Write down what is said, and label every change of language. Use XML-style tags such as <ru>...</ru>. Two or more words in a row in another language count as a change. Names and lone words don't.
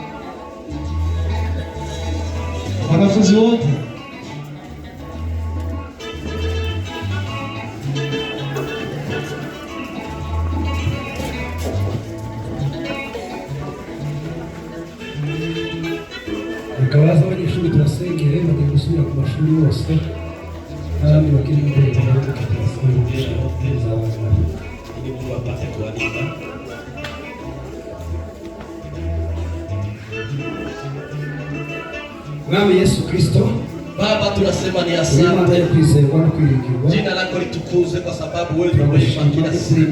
<sw>Wanafunzi wote</sw> <rw>Kawaza abanyeshuri turasengere bagiye gusubira ku mashuri yose n'abandi bakiri mu gihe cy'amahoro turasengera</rw> <sw>ili Mungu apate kuwalinda.</sw> <rw>Mwami Yesu Kristo,</rw> <sw>Baba, tunasema ni asante. Jina lako litukuzwe kwa sababu wewe ni mwema kila siku.</sw>